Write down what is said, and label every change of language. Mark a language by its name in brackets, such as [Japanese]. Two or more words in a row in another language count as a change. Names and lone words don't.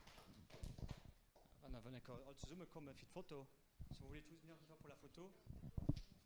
[French] On va venir [German] als zusammenkommen für die Foto. So, [French] vous voulez tous venir pour la photo?